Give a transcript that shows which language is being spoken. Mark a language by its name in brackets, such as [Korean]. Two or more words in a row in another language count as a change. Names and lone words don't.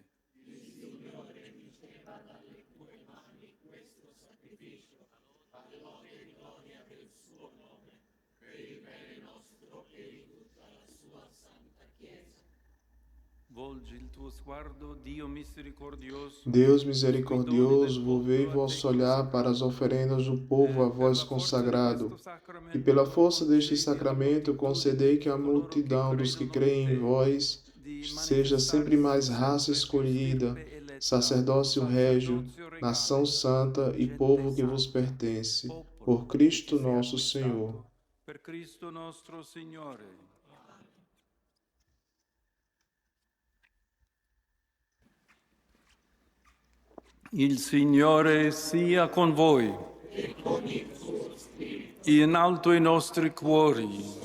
[Italian] Il Signore riceva dalle tue mani questo sacrificio, a lode e gloria del suo nome, per il bene nostro e di tutta la sua santa Chiesa. Volgi il tuo sguardo, Dio misericordioso. [Portuguese] Deus misericordioso, volvei vosso olhar para as oferendas do povo a vós consagrado, e pela força deste sacramento concedei que a multidão dos que creem em vós seja sempre mais raça escolhida, sacerdócio régio, nação santa e povo que vos pertence, por Cristo nosso Senhor. [Italian] Per Cristo nostro Signore. Il Signore sia con voi E con il tuo spirito. in alto i nostri cuori.